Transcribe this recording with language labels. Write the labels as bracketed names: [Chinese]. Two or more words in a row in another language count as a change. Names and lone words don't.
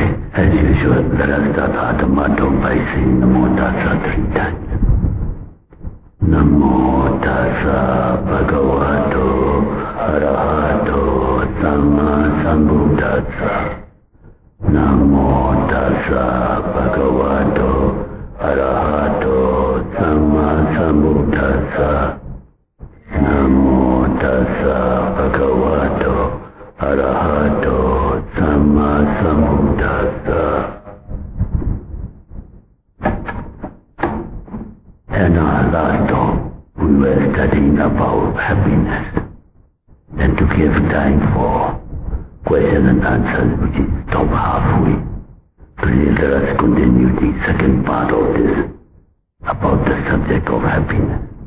[English] As usual, let us start our Dhamma talk by saying [Pali] Namo Tassa [English] 3 times. [Pali] Namo Tassa Bhagavato Arahato Samma Sambuddhassa. Namo Tassa Bhagavato Arahato Samma Sambuddhassa. Namo Tassa Bhagavato Arahato Samma Sambuddhassa. [English] And our last talk, we were studying about happiness. And to give time for question and answers, which is stop halfway. Today let us continue the second part of this, about the subject of happiness.